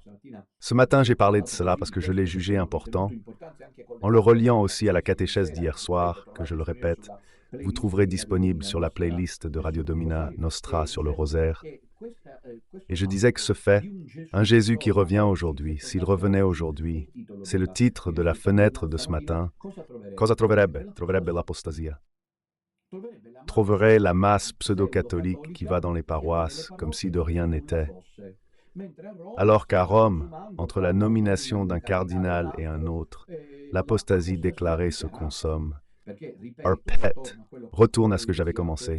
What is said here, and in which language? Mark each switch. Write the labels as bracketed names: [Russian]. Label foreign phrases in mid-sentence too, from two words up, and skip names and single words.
[French] Ce matin, j'ai parlé de cela parce que je l'ai jugé important, en le reliant aussi à la catéchèse d'hier soir, que je le répète, vous trouverez disponible sur la playlist de Radio Domina Nostra sur le rosaire. Et je disais que ce fait, un Jésus qui revient aujourd'hui, s'il revenait aujourd'hui, c'est le titre de la fenêtre de ce matin. [Italian] Cosa troverebbe? Troverebbe l'apostasia. [French] Trouverait la masse pseudo-catholique qui va dans les paroisses comme si de rien n'était. Alors qu'à Rome, entre la nomination d'un cardinal et un autre, l'apostasie déclarée se consomme. Our pet retourne à ce que j'avais commencé.